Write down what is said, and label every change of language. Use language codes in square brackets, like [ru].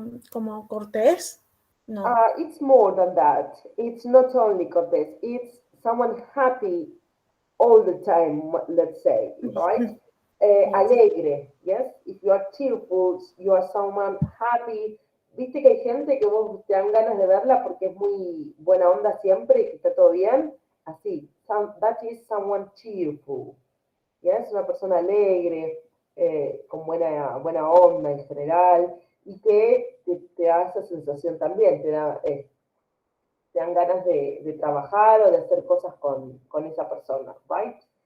[es] Como cortés, no. [en] It's more than that. It's not only cortés. It's someone happy all the time, let's say, right? Yes. [es] Alegre, [en] yes? If you are cheerful, you are someone happy. [es] Viste que hay gente que vos te dan ganas de verla porque es muy buena onda siempre y que está todo bien. Así, [en] that is someone cheerful. [es] Yes, una persona alegre, con buena onda en general y que te da esa sensación también, te dan ganas de trabajar o de hacer cosas con esa persona, [en] right?